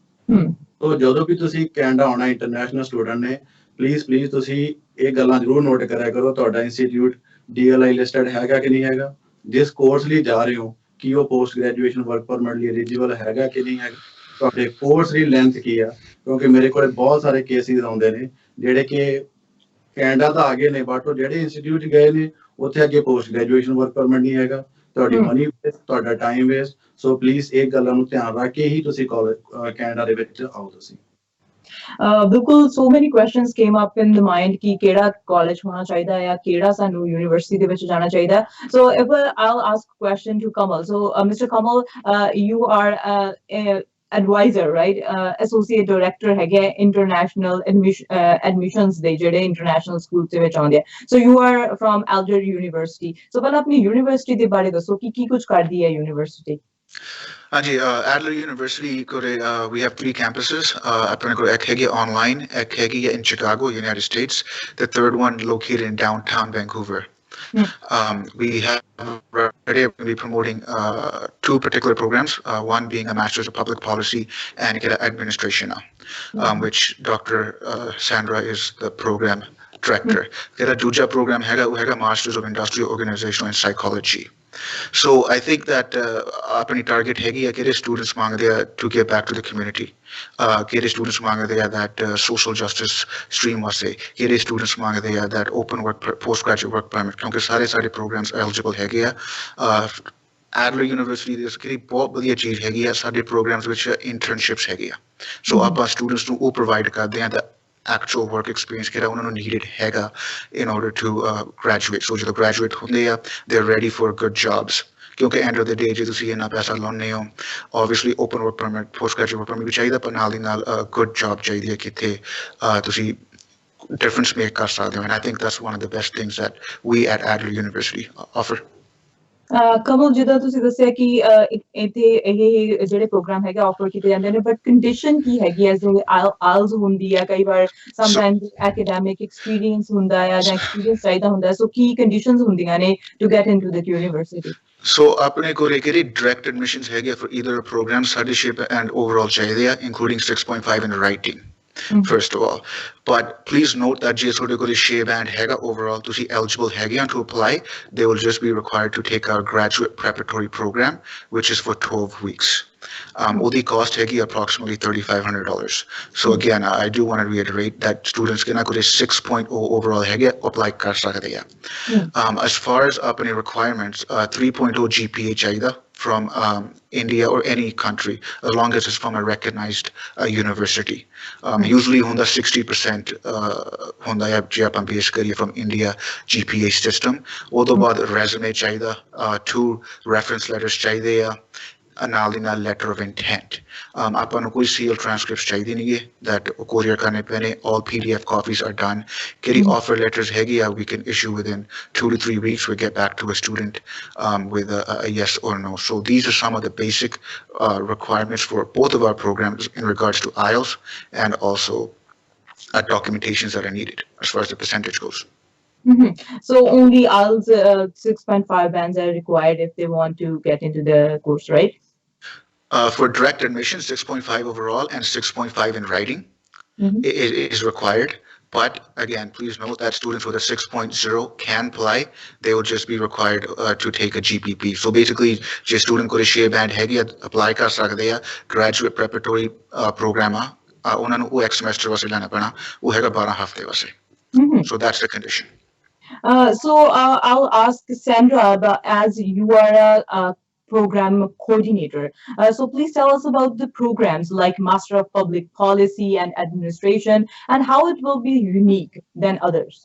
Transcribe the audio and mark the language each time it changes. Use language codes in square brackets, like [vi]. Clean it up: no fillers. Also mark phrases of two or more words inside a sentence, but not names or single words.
[pa] ਸੋ ਜਦੋਂ ਵੀ ਤੁਸੀਂ ਕੈਨੇਡਾ ਆਉਣਾ [en] international student [pa] ਨੇ, ਪਲੀਜ਼ ਤੁਸੀਂ ਇਹ ਗੱਲਾਂ ਜ਼ਰੂਰ ਨੋਟ ਕਰਿਆ ਕਰੋ, ਤੁਹਾਡਾ ਇੰਸਟੀਚਿਊਟ [en] DLI listed [pa] ਹੈਗਾ ਕਿ ਨਹੀਂ ਹੈਗਾ, ਜਿਸ ਕੋਰਸ ਲਈ ਜਾ ਰਹੇ ਹੋ ਕੀ ਉਹ [en] post graduation work permit [pa] ਲਈ ਐਲੀਜੀਬਲ ਹੈਗਾ ਕਿ ਨਹੀਂ ਹੈਗਾ, ਤੁਹਾਡੇ ਕੋਰਸ ਦੀ ਲੈਂਥ ਕੀ ਆ, ਕਿਉਂਕਿ ਮੇਰੇ ਕੋਲ ਬਹੁਤ ਸਾਰੇ ਕੇਸਿਸ ਆਉਂਦੇ ਨੇ ਜਿਹੜੇ ਕਿ ਕੈਨੇਡਾ ਤਾਂ ਆ ਗਏ ਨੇ, ਬਟ ਉਹ ਜਿਹੜੇ ਇੰਸਟੀਚਿਊਟ ਗਏ ਨੇ ਉੱਥੇ ਅੱਗੇ [en] post graduation work permit [pa] ਨਹੀਂ ਹੈਗਾ, ਤੁਹਾਡੀ [en] money waste, [pa] ਤੁਹਾਡਾ [en] time waste. [pa] ਸੋ ਪਲੀਜ਼ ਇਹ ਗੱਲਾਂ ਨੂੰ ਧਿਆਨ ਰੱਖ ਕੇ ਹੀ ਤੁਸੀਂ ਕੈਨੇਡਾ ਦੇ ਵਿੱਚ ਆਓ ਤੁਸੀਂ। ਬਿਲਕੁਲ, [en] so many questions came up in the mind [pa] ਕਿ ਕਿਹੜਾ ਕਾਲਜ ਹੋਣਾ ਚਾਹੀਦਾ ਹੈ, ਕਿਹੜਾ ਸਾਨੂੰ ਯੂਨੀਵਰਸਿਟੀ ਦੇ ਵਿੱਚ ਜਾਣਾ ਚਾਹੀਦਾ। [en] So if I'll ask a question to Kamal. So Mr. Kamal, you are advisor, right? Associate director [pa] ਹੈਗੇ [en] international admissions [pa] ਦੇ ਜਿਹੜੇ [en] international schools [pa] ਦੇ ਵਿੱਚ ਆਉਂਦੇ ਆ। [en] So you are from Alger University. [pa] So ਪਹਿਲਾਂ ਆਪਣੀ ਯੂਨੀਵਰਸਿਟੀ ਦੇ ਬਾਰੇ ਦੱਸੋ ਕਿ ਕੀ ਕੁਝ ਕਰਦੀ ਹੈ ਯੂਨੀਵਰਸਿਟੀ। Anji, [en] Adler University, we have 3 campuses. [pa] ਇੱਕ ਹੈਗੀ ਔਨਲਾਈਨ, ਇੱਕ ਹੈਗੀ in Chicago, United States. [en] The third one located in downtown Vancouver. We have be promoting 2 particular programs. One being a Master's of Public Policy and Administration, which Dr. Sandra is the program director. [pa] ਕਿਹੜਾ ਦੂਜਾ ਪ੍ਰੋਗਰਾਮ ਹੈਗਾ [en] Masters of Industrial Organizational and Psychology. So I think that [pa] ਆਪਣੀ ਟਾਰਗੇਟ ਹੈਗੀ ਹੈ ਕਿਹੜੇ ਸਟੂਡੈਂਟਸ ਮੰਗਦੇ ਹੈ [en] to get back to the community, [pa] ਕਿਹੜੇ ਸਟੂਡੈਂਟਸ ਮੰਗਦੇ ਹੈ [en] that social justice stream [pa] ਵਾਸਤੇ, ਕਿਹੜੇ ਸਟੂਡੈਂਟਸ ਮੰਗਦੇ ਹੈ [en] that open work postgraduate work permit, [pa] ਕਿਉਂਕਿ ਸਾਰੇ ਪ੍ਰੋਗਰਾਮ ਇਲਿਜੀਬਲ ਹੈਗੇ ਹੈ। Adler University ਦੇ ਜਿਹੜੀ ਬਹੁਤ ਵਧੀਆ ਚੀਜ਼ ਹੈਗੀ ਆ, ਸਾਡੇ programs ਵਿੱਚ internships ਹੈਗੇ ਆ। So ਆਪਾਂ students ਨੂੰ ਉਹ provide ਕਰਦੇ ਆ [en] the actual work experience [pa] ਕਿਹੜਾ ਉਹਨਾਂ ਨੂੰ needed ਹੈਗਾ [en] in order to graduate। [pa] So ਜਦੋਂ graduate ਹੁੰਦੇ ਆ [en] they're ready for good jobs, [pa] ਕਿਉਂਕਿ [en] end of the day [pa] ਜੇ ਤੁਸੀਂ ਇੰਨਾ ਪੈਸਾ ਲਾਉਂਦੇ ਹੋ [en] obviously open work permit postgraduate work permit [pa] ਵੀ ਚਾਹੀਦਾ, ਪਰ ਨਾਲ ਦੀ ਨਾਲ [en] good job [pa] ਚਾਹੀਦੀ ਹੈ ਕਿਤੇ ਤੁਸੀਂ [en] difference make [pa] ਕਰ ਸਕਦੇ ਹੋ। [en] And I think that's one of the best things that we at Adler University offer। [pa] ਕਮਲ, ਜਿੱਦਾਂ ਤੁਸੀਂ ਦੱਸਿਆ ਕਿ ਇੱਥੇ ਇਹ ਜਿਹੜੇ ਪ੍ਰੋਗਰਾਮ ਹੈਗੇ ਆਫਰ ਕੀਤੇ ਜਾਂਦੇ ਨੇ, [en] but condition [pa] ਕੀ ਹੈਗੀ ਹੈ? ਜਿਵੇਂ ਆਇਲਸ ਹੁੰਦੀ ਹੈ ਕਈ ਵਾਰ, [en] sometimes academic experience [pa] ਹੁੰਦਾ ਹੈ ਜਾਂ ਐਕਸਪੀਰੀਅੰਸ ਚਾਹੀਦਾ ਹੁੰਦਾ, ਸੋ ਕੀ ਕੰਡੀਸ਼ਨਸ ਹੁੰਦੀਆਂ ਨੇ [en] to get into the university? So [pa] ਆਪਣੇ ਕੋਲ ਕਿਹੜੀ [en] direct admissions ਹੈਗੇ for either program, studyship and overall [pa] ਚਾਹੀਦੇ ਆ, [en] including 6.5 in writing। First of all, but please note that [pa] ਜੇ ਤੁਹਾਡੇ ਕੋਲ [en] share band ਹੈਗਾ overall, ਤੁਸੀਂ eligible [pa] ਹੈਗੇ ਆ [en] to apply, they will just be required to take our graduate preparatory program, which is for 12 weeks। [pa] ਉਹਦੀ cost ਹੈਗੀ approximately $3,500। [en] So again, I do want to reiterate that students [pa] ਜਿਹਨਾਂ ਕੋਲ [en] 6.0 overall ਹੈਗੇ apply [pa] ਕਰ ਸਕਦੇ ਆ। [en] As far as ਆਪਣੇ requirements, 3.0 GPA ਚਾਹੀਦਾ from India or any country, as long as it's from a recognized university। [pa] Usually ਹੁੰਦਾ 60% ਹੁੰਦਾ ਹੈ ਜੇ ਆਪਾਂ ਬੇਸ ਕਰੀਏ [en] from India GPA system। [pa] ਉਹ ਤੋਂ ਬਾਅਦ resume ਚਾਹੀਦਾ, 2 [en] reference letters [pa] ਚਾਹੀਦੇ ਆ, ਨਾਲ ਦੀ ਨਾਲ [en] letter of intent। [pa] ਆਪਾਂ ਨੂੰ ਕੋਈ [en] seal transcripts [pa] ਚਾਹੀਦੇ ਨਹੀਂ [en] that courier [pa] ਕਰਨੇ ਪੈਣੇ, [en] all PDF copies are done। ਕਿਹੜੀ offer letters [pa] ਹੈਗੀ ਆ [en] we can issue within 2 to 3 weeks, we get back to a student with a yes or no। So these are some of the basic requirements for both of our programs in regards to IELTS and also documentations that are needed as far as the percentage goes। So only IELTS 6.5 bands are required if they want to get into the course, right? For direct admission, 6.5 overall and 6.5 in writing is required. But again, please note that students with a 6.0 can apply. They will just be required to take a GPP. So basically, just [pa] ਸਟੂਡੈਂਟ ਕੋ ਸ਼ੇਅਰ ਬੈਂਡ ਹੈ ਅਪਲਾਈ ਕਰ ਸਕਦੇ ਹੈ, [en] graduate preparatory program [pa] ਉਹਨਾਂ ਨੂੰ ਉਹ ਇੱਕ semester ਵਾਸਤੇ ਲੈਣਾ ਪੈਣਾ, ਉਹ ਹੈਗਾ 12 ਹਫ਼ਤੇ ਵਾਸਤੇ। [en] So that's the condition। So I'll ask Sandra, as you are a program coordinator, so please tell us about the programs like Master of Public Policy and Administration and how it will be unique than others.